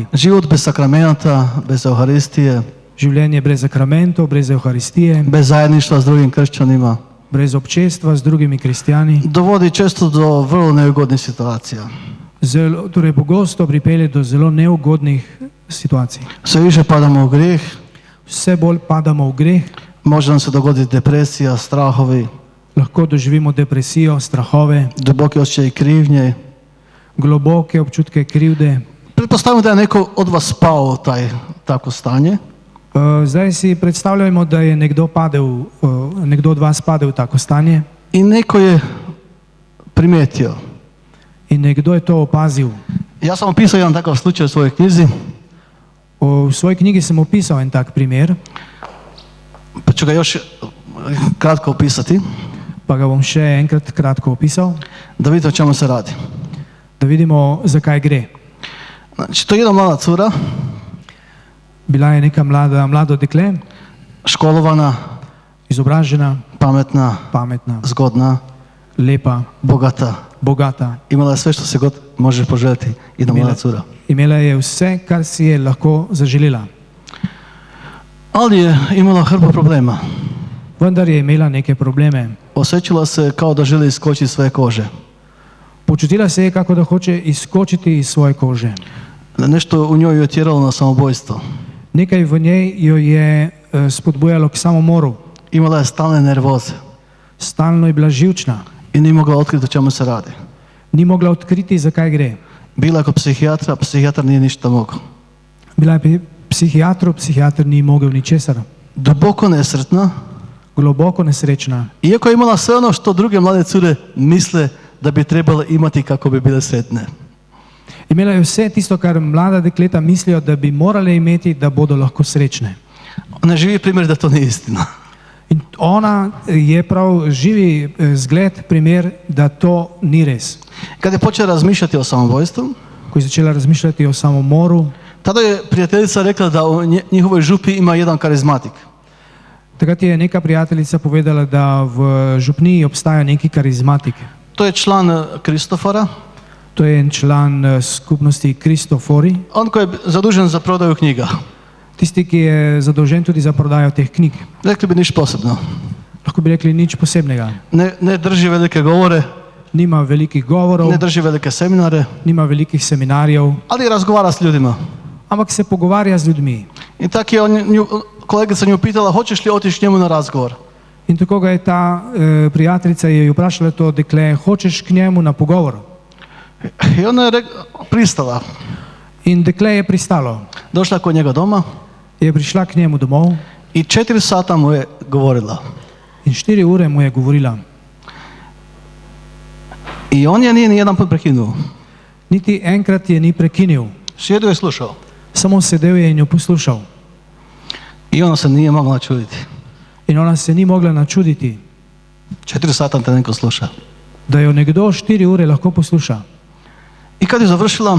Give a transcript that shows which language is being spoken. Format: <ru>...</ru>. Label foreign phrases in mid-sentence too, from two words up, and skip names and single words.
<hr>Život bez sakramenta, bez Euharistije.</hr> <sl>Življenje brez sakramentov, brez Euharistije.</sl> <hr>Bez zajedništva s drugim kršćanima.</hr> <sl>Brez občestva s drugimi kristijani.</sl> <hr>Dovodi često do vrlo neugodnih situacija.</hr> <sl>Torej pogosto pripelje do zelo neugodnih situacij.</sl> <hr>Sve više padamo u grijeh.</hr> <sl>Vse bolj padamo v greh.</sl> <hr>Može nam se dogoditi depresija, strahovi.</hr> <sl>Lahko doživimo depresijo, strahove.</sl> <hr>Duboke osjećaje krivnje.</hr> <sl>Globoke občutke krivde.</sl> <hr>Pretpostavljamo da je neko od vas pao u tako stanje.</hr> <sl>Zdaj si predstavljamo, da je nekdo od vas padel v tako stanje.</sl> <hr>I neko je primijetio.</hr> <sl>In nekdo je to opazil.</sl> <hr>Ja sam opisao jedan takav slučaj u svojoj knjizi.</hr> <sl>V svoji knjigi sem opisal en tak primer.</sl> <hr>Pa ću ga još kratko opisati.</hr> <sl>Pa ga bom še enkrat kratko opisal.</sl> <hr>Da vidite o čemu se radi.</hr> <sl>da vidimo, zakaj gre.</sl> <hr>Znači, to je jedna mlada cura,</hr> <sl>Bila je neka mlado dekle,</sl> <hr>školovana,</hr> <sl>izobražena,</sl> <hr>pametna,</hr> <sl>pametna,</sl> <hr>zgodna,</hr> <sl>lepa,</sl> <hr>bogata.</hr> <sl>bogata.</sl> <hr>Imala je sve što se god može poželjeti, jedna mlada cura.</hr> <sl>Imela je vse, kar si je lahko zaželela.</sl> <hr>Ali je imala hrpu problema.</hr> <sl>Vendar je imela neke probleme.</sl> <hr>Osjećala se kao da želi iskočiti iz svoje kože.</hr> <sl>Počutila se je, kako da hoče izskočiti iz svoje kože.</sl> <hr>Nešto u njoj je tjeralo na samobojstvo.</hr> <sl>Nekaj v njej jo je spodbujalo k samomoru.</sl> <hr>Imala je stalne nervoze</hr> <sl>Stalno je bila živčna.</sl> <hr>i nije mogla otkriti o čemu se radi.</hr> <sl>Ni mogla odkriti, zakaj gre.</sl> <hr>Bila je kod psihijatra, psihijatar nije ništa mogao.</hr> <sl>Bila je pri psihijatru, psihijatar ni mogel ničesar.</sl> <hr>Duboko nesretna,</hr> <sl>Globoko nesrečna.</sl> <hr>iako je imala sve ono što druge mlade cure misle da bi trebale imati kako bi bile sretne.</hr> <sl>Imela je vse tisto, kar mlada dekleta mislijo, da bi morale imeti, da bodo lahko srečne.</sl> <hr>Ona je živi primjer da to nije istina.</hr> <sl>In ona je prav živi zgled, primer, da to ni res.</sl> <hr>Kad je počela razmišljati o samobojstvu,</hr> <sl>Ko je začela razmišljati o samomoru,</sl> <hr>tada je prijateljica rekla da u njihovoj župi ima jedan karizmatik.</hr> <sl>takrat je neka prijateljica povedala, da v župniji obstaja neki karizmatik.</sl> <hr>To je član Kristofora,</hr> <sl>To je en član skupnosti Kristofori,</sl> <hr>on koji je zadužen za prodaju knjiga.</hr> <sl>tisti, ki je zadolžen tudi za prodajo teh knjig.</sl> <hr>Rekli bi niš posebno.</hr> <sl>Lahko bi rekli nič posebnega.</sl> <hr>Ne drži velike govore,</hr> <sl>Nima velikih govorov,</sl> <hr>ne drži velike seminare,</hr> <sl>nima velikih seminarjev,</sl> <hr>ali razgovara s ljudima.</hr> <sl>ampak se pogovarja z ljudmi.</sl> <hr>I tak je kolegica nju pitala, hoćeš li otići njemu na razgovor?</hr> <sl>In tako ga je ta prijateljica je vprašala to dekle, hočeš k njemu na pogovor?</sl> <hr>I ona je pristala.</hr> <sl>In dekle je pristalo.</sl> <hr>Došla kod njega doma</hr> <sl>Je prišla k njemu domov</sl> <hr>i 4 sata mu je govorila.</hr> <sl>in 4 ure mu je govorila.</sl> <hr>I on je nije ni jedan put prekinuo.</hr> <sl>Niti enkrat je ni prekinil.</sl> <hr>Sjedio je slušao.</hr> <sl>Samo sedel je in jo poslušal.</sl> <hr>I ona se nije mogla čuditi.</hr> <sl>In ona se ni mogla načuditi,</sl> <hr>4 sata te neko sluša.</hr> <sl>da jo nekdo 4 ure lahko posluša.</sl> <hr>I kad je završila,</hr>